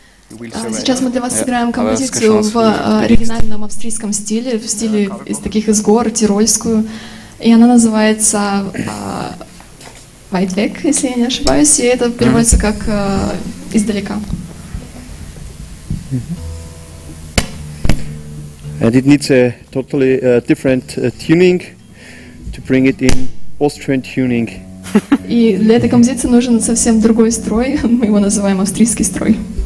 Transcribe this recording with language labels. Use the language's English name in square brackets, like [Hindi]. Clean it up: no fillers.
[Russian] Сейчас мы для вас сыграем композицию в оригинальном австрийском стиле, в стиле из таких из гор, тирольскую, и она называется «Weit weg», если я не ошибаюсь, и это переводится как «издалека». [English] And it needs a totally different tuning to bring it in Austrian tuning. [Russian] И для этой композиции нужен совсем другой строй, мы его называем австрийский строй.